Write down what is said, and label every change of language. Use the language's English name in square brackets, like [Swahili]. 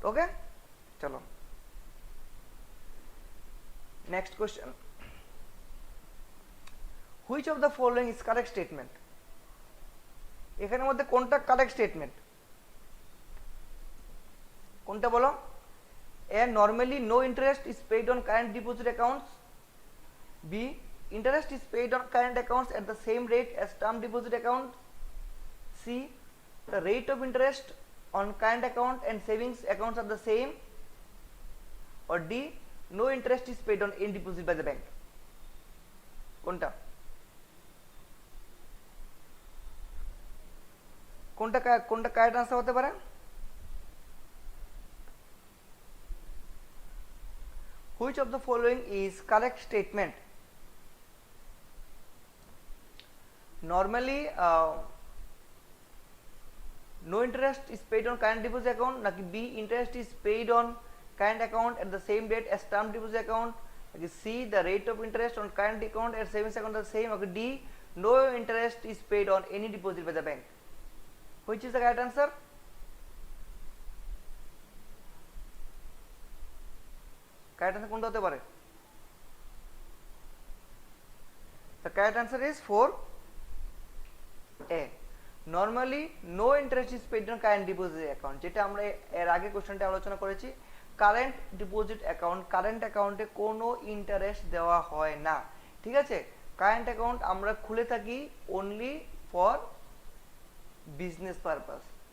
[Bangla] ওকে, চলো next question, [English] Which of the following is correct statement? [Bangla] এখানের মধ্যে কোনটা কারেক্ট স্টেটমেন্ট, কোনটা বলো? [English] A, normally no interest is paid on current deposit accounts. B, interest is paid on current accounts at the same rate as term deposit accounts. C, the rate of interest on current account and savings accounts are the same, or D, no interest is paid on any deposit by the bank? [Bangla] কোনটা কোনটা কোনটা correct answer হতে পারে? [English] Which of the following is correct statement? Normally no interest is paid on current deposit account, নাকি B, interest is paid on current account at the same date as term deposit account, নাকি C, the rate of interest on current account and savings account are the same, নাকি D, no interest is paid on any deposit by the bank? Which is the correct answer? Correct answer [Bangla] কোনটা হতে পারে? [English] The correct answer is 4A. Normally no interest is paid on current deposit account, [Bangla] যেটা আমরা এর আগে কোশ্চেনটা আলোচনা করেছি। কারেন্ট ডিপোজিট অ্যাকাউন্ট, কারেন্ট অ্যাকাউন্টে কোনো ইন্টারেস্ট দেওয়া হয় না, ঠিক আছে? কারেন্ট অ্যাকাউন্ট আমরা খুলে থাকি অনলি ফর বিজনেস পারপাস।